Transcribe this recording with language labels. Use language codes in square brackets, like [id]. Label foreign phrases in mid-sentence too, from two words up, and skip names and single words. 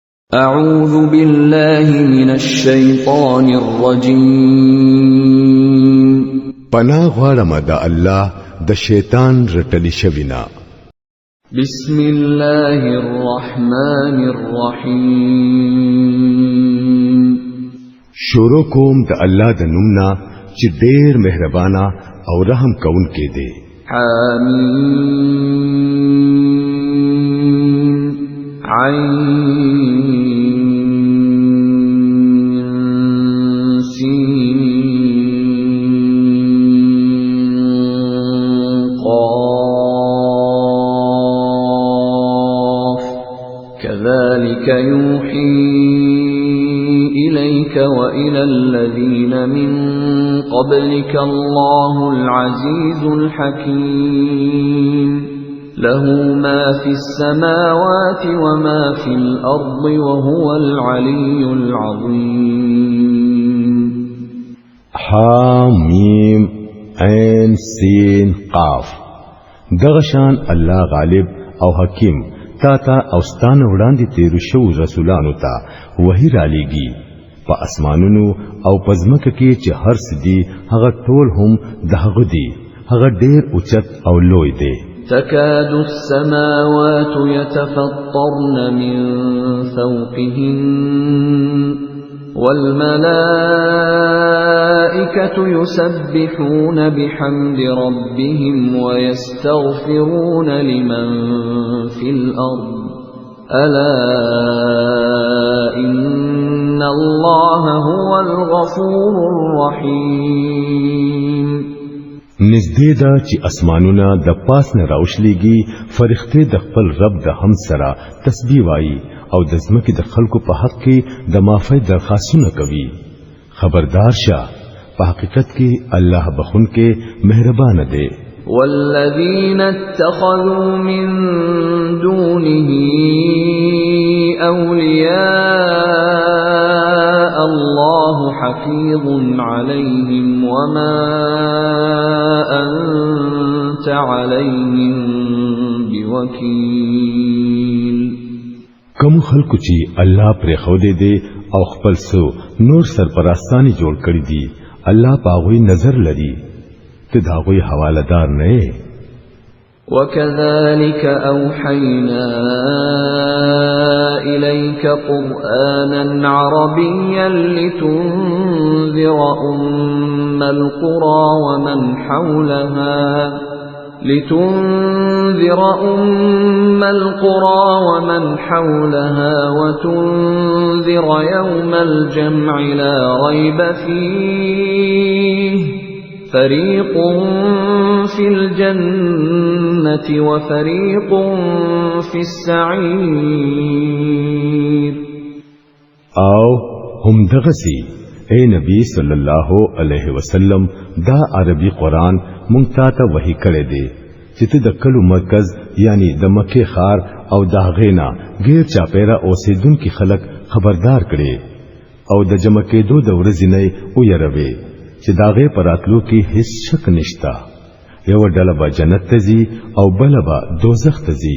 [ar] أعوذ بالله من الشيطان الرجيم [ps] پناه غواړم د الله د شیطان رټلی شوینا [ar] بسم الله الرحمن الرحيم [ps] شروع کوم د الله د نومنا چې ډېر مهربانا او رحم کون کې دی [ar] حمیم عین كذلك يوحي إليك وإلى الذين من قبلك الله العزيز الحكيم له ما في السماوات وما في الأرض وهو العلي العظيم [ps] حامیم عین سین قاف دغشان الله غالب او حکیم تا اوستان وړاندې تیر شو رسولانو ته وحی را لېږي په اسمانونو او پزمکه کې چې هر څه دي هغه ټول هم دغه دي هغه ډېر اوچت او لوی دی [ar] تكاد السماوات يتفطرن من فوقهن والملائكة يسبحون بحمد ربهم ويستغفرون لمن في الأرض ألا إن الله هو الغفور الرحيم [ps] نزدې دا چې اسمانونه د پاس نه راوښليږي فرښتې د خپل رب د حمد سره تسبیح وایي او د ځمکې د خلکو په حق کې د معافی درخواستونه کوي خبردار شه په حقیقت کې الله بخون کې مهربان دی [ar] والذين اتخذوا من دونه أولياء الله حفيظ عليهم وما أنت عليهم بوكيل [ps] کوم خلکو چې الله پر خو دې او خپل سو نور سرپرستانی جوړ کړی دي الله پاغوي نظر لري ته داغوي حوالدار نه [ar] وكذلك أوحينا إليك قرآنا عربيا لتنذر أم القرى ومن حولها وتنذر يوم الجمع لا ريب فيه فريق في الجنة وفريق في السعير [ps] او هم دغسي اے نبی [ar] صلی الله علیه وسلم [ps] دا عربی قرآن مونږ ته وحی کړی دی چې ته د کلو مرکز یعنی د مکه خار او د غینا غیر چاپیرا اوسیدونکو خلک خبردار کړي او د جمع کېدو د ورځې نه او يروي چې داغه پراتلو کې هیڅ شک نشتا یو ډله به جنت ته ځي او بل به دوزخ ته ځي